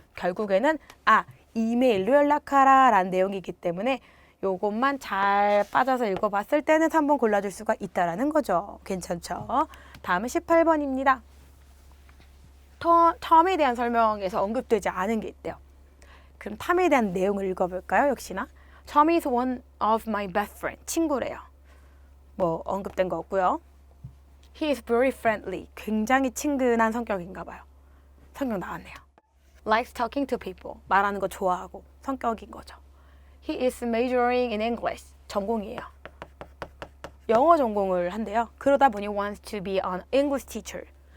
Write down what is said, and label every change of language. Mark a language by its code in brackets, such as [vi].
[ko] 결국에는 이메일로 연락하라 라는 내용이기 때문에 요것만 잘 빠져서 읽어봤을 때는 3번 골라줄 수가 있다라는 거죠. 괜찮죠? 다음은 18번입니다. 텀에 대한 설명에서 언급되지 않은 게 있대요. 그럼 탐에 대한 내용을 읽어볼까요? 역시나 [en] Tom is one of my best friends. [ko] 친구래요. 뭐 언급된 거 없고요. [en] He is very friendly. [ko] 굉장히 친근한 성격인가 봐요. 성격 나왔네요. [en] Likes talking to people. [ko] 말하는 거 좋아하고 성격인 거죠. [en] He is majoring in English. [ko] 전공이에요. 영어 전공을 한대요. 그러다 보니 [en] wants to be an English teacher.